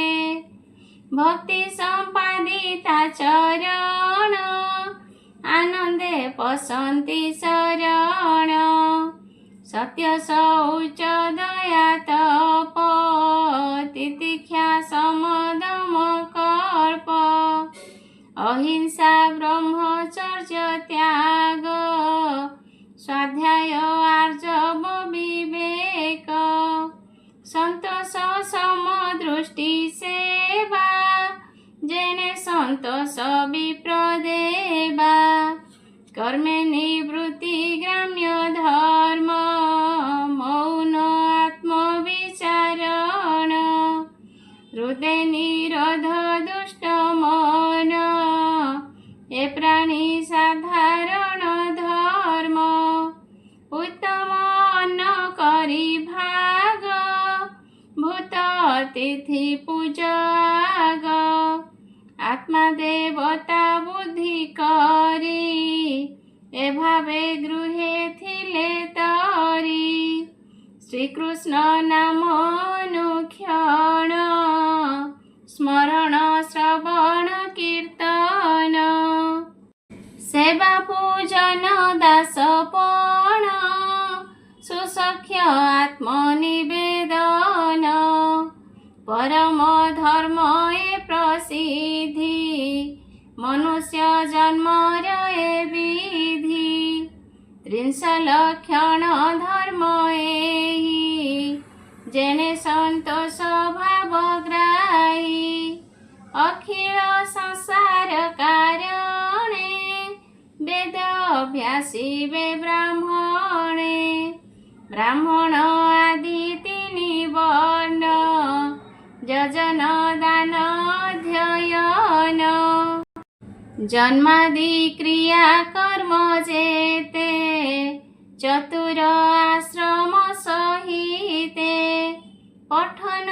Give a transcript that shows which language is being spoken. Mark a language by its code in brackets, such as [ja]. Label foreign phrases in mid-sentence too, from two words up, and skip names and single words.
[or] ଭକ୍ତି ସମ୍ପାଦିତା ଚରଣ ଆନନ୍ଦେ ପସନ୍ତି ଶରଣ। ସତ୍ୟ ଶୌଚ ଦୟା ତପ ତିତିକ୍ଷା ସମଦମ କଳ୍ପ। ଅହିଂସା ବ୍ରହ୍ମଚର୍ଯ୍ୟ ତ୍ୟାଗ ସ୍ୱାଧ୍ୟାୟ ଆର୍ଜବ ବିବେକ ସନ୍ତୋଷ ସମଦୃଷ୍ଟି ସେବା ଯେନେ ସନ୍ତୋଷ ବିପ୍ରଦେବା କର୍ମେ ନିବୃତ୍ତି ଗ୍ରାମ୍ୟ ଧର୍ମ ମୌନ ଆତ୍ମବିଚାରଣ ହୃଦୟ ନିରୋଧ ଦୁଷ୍ଟ ମନ ଏ ପ୍ରାଣୀ ସାଧାରଣ ଧର୍ମ ଉତ୍ତମ ଅନ୍ନ କରୀ ଭାଗ ଭୂତ ଅତିଥି ପୂଜାଗ ଆତ୍ମା ଦେବତା ବୁଦ୍ଧି କରୀ ଏ ଭାବେ ଗୃହେ ଥିଲେ ତରୀ ଶ୍ରୀକୃଷ୍ଣ ନାମ ଅନୁକ୍ଷଣ ସ୍ମରଣ ଶ୍ରବଣ କୀର୍ତ୍ତନ ସେବା ପୂଜନ ଦାସପଣ ସୁସଖ୍ୟ ଆତ୍ମନିବେଦନ ପରମ ଧର୍ମ ଏ ପ୍ରସିଦ୍ଧି ମନୁଷ୍ୟ ଜନ୍ମ ଏ ବିଧି 30 ଲକ୍ଷଣ ଧର୍ମ ଏହି ଯେନେ ସନ୍ତୋଷ ଭାବ ଗ୍ରାହୀ ଅଖିଳ ସଂସାର କାରଣେ ବେଦ ଅଭ୍ୟାସୀ ବେ ବ୍ରାହ୍ମଣେ ବ୍ରାହ୍ମଣ ଆଦି 3 ବର୍ଣ୍ଣ ଯଜନ ଦାନ ଅଧ୍ୟୟନ ଜନ୍ମାଦି କ୍ରିୟା କର୍ମ ଯେତେ ଚତୁର ଆଶ୍ରମ ସହିତେ ପଠନ